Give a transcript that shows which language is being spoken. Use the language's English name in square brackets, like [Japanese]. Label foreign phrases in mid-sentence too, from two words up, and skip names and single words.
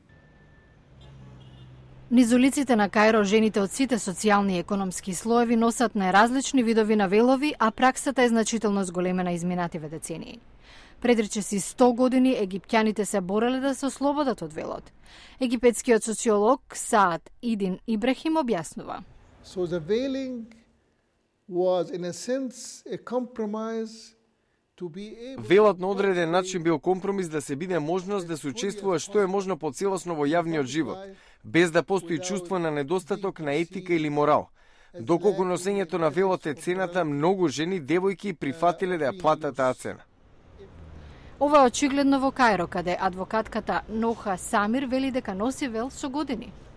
[Macedonian] Низ улиците на Кајро жените од сите социјални и економски слоеви носат најразлични видови на велови, а праксата е значително зголемена изминативе децении. Пред речиси 100 години египтјаните се бореле да се ослободат од велот. Египетскиот социолог Саад Идин Ибрахим објаснува. [English] So the veiling was in a sense a compromise to be able... [Macedonian] Велот на одреден начин бил компромис да се биде можност да се учествува што е можно поцелосно во јавниот живот, без да постои чувство на недостаток на етика или морал. Доколку носењето на велот е цената, многу жени, девојки прифатиле да ја платат таа цена. Ова е очигледно во Кајро, каде адвокатката Ноха Самир вели дека носи вел со години.